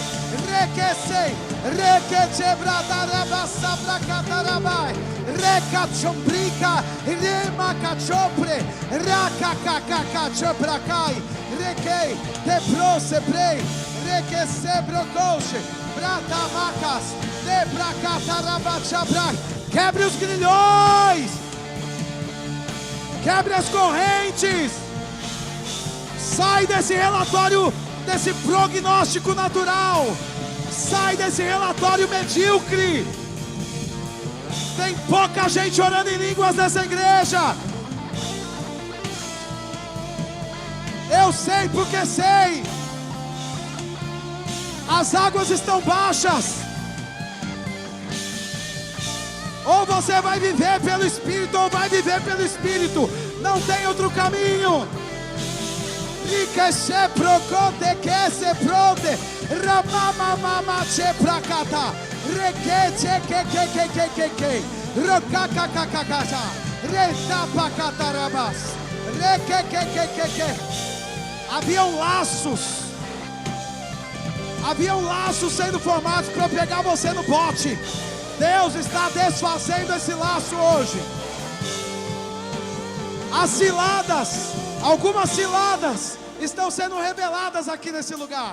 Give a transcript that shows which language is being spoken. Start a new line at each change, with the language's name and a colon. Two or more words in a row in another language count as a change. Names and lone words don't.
Portuguese: Requecei, requetebradarabassa bracatarabai, recachombrica, remacachopre, racacacacachoprecai, requei, teprosebrei, requecebrocoche, bratamacas, debracatarabachabrac. Quebre os grilhões, quebre as correntes, sai desse relatório, desse prognóstico natural, sai desse relatório medíocre. Tem pouca gente orando em línguas nessa igreja. Eu sei porque sei. As águas estão baixas. Ou você vai viver pelo Espírito, ou vai viver pelo Espírito. Não tem outro caminho. Que se procote, que se prote, ramamamama che prakata, requete que, rocacacacacata, retapacatarabas, requeque. Haviam laços sendo formados para pegar você no bote. Deus está desfazendo esse laço hoje. As ciladas, algumas ciladas estão sendo reveladas aqui nesse lugar.